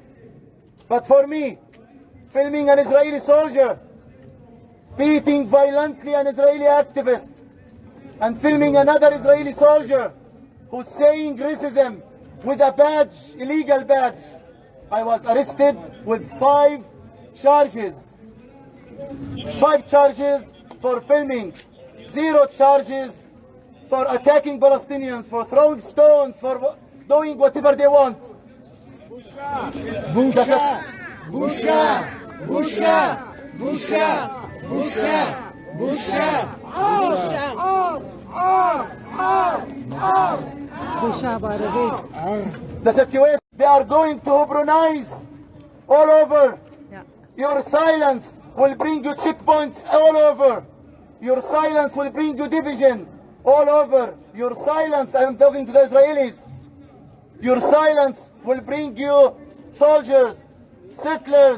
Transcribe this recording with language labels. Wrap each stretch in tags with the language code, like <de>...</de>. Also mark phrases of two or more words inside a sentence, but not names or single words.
<en>But for me, filming an Israeli soldier beating violently an Israeli activist and filming another Israeli soldier who's saying racism with a badge, illegal badge, I was arrested with 5 charges. 5 charges for filming, 0 charges for attacking Palestinians, for throwing stones, for doing whatever they want.</en> <he>Busha! Busha! Busha! Busha! Busha! Busha! Busha! Busha Baravid.</he> <en>The situation, they are going to Hebronize all over. Yeah. Your silence will bring you checkpoints all over. Your silence will bring you division all over. Your silence, I am talking to the Israelis. Your silence will bring you soldiers, settlers.</en>